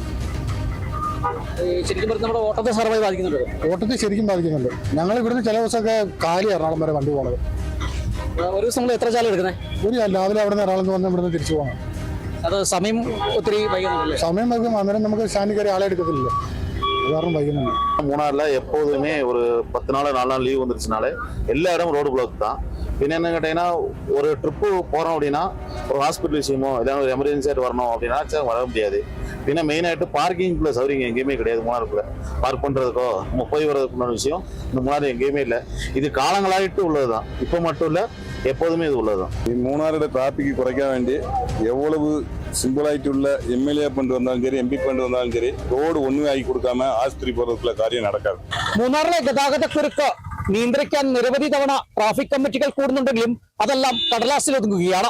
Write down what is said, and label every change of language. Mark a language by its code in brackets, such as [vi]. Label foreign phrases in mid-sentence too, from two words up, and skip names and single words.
[ml] ശരിക്കും പറഞ്ഞാൽ നമ്മുടെ ഓട്ടത്തെ സാരമായി ബാധിക്കുന്നുണ്ട്. ഓട്ടത്തെ ശരിക്കും ബാധിക്കുന്നുണ്ട്. ഞങ്ങൾ ഇവിടുന്ന് ചില ദിവസമൊക്കെ കാലി എറണാകുളം വരെ വണ്ടി പോണത്. ഒരു ദിവസം നമ്മൾ എത്ര ചാല എടുക്കുന്നത്? ഒരു രാവിലെ അവിടെ നിന്ന് എറണാകുളത്ത് വന്ന് ഇവിടുന്ന് തിരിച്ചു പോകണം. അത് സമയം ഒത്തിരി വൈകുന്നുണ്ടല്ലേ? സമയം വൈകും, അന്നേരം നമുക്ക് സ്റ്റാൻഡിൽ കയറി ആളെ എടുക്കത്തില്ല, കാരണം വൈകുന്നുണ്ട്. [ta] மூணாறுல எப்போதுமே ஒரு 10 நாள் 4 நாள் லீவ் வந்துருச்சுனாலே எல்லா இடம் ரோடு பிளாக் தான். பின்ன என்ன கேட்டீங்கன்னா, ஒரு ட்ரிப்பு போகிறோம் அப்படின்னா, ஒரு ஹாஸ்பிட்டல் விஷயமோ இல்லை ஒரு எமர்ஜென்சி ஆகிட்டு வரணும் அப்படின்னா வர முடியாது. பின்ன மெயினாகிட்டு பார்க்கிங்குள்ள சௌகரியம் எங்கேயுமே கிடையாது. மூணாறுக்குள்ள பார்க் பண்ணுறதுக்கோ போய் வர்றதுக்குள்ள விஷயம் இந்த மூணாறு எங்கேயுமே இல்லை. இது காலங்களாகிட்டு உள்ளது தான், இப்போ மட்டும் இல்லை, எப்போதுமே இது உள்ளது தான். [ml] മൂന്നാറുടെ ട്രാഫിക് കുറയ്ക്കാൻ വേണ്ടി എவ்வளவு സിമ്പിളായിട്ടുള്ള MLA ഫണ്ട് വന്നാലും ശരി, MP ഫണ്ട് വന്നാലും ശരി, റോഡ് ഒന്നും ആക്കി കൊടുക്കാമ ആശുപത്രി പോകുന്ന കാര്യം നടക്കാതെ. മൂന്നാറിലെ ഗതാഗതക്കുരുക്ക് നിയന്ത്രിക്കാൻ നിരവധി തവണ ട്രാഫിക് കമ്മിറ്റികൾ കൂടുന്നുണ്ടെങ്കിലും അതെല്ലാം കടലാസിൽ ഒതുങ്ങുകയാണ്.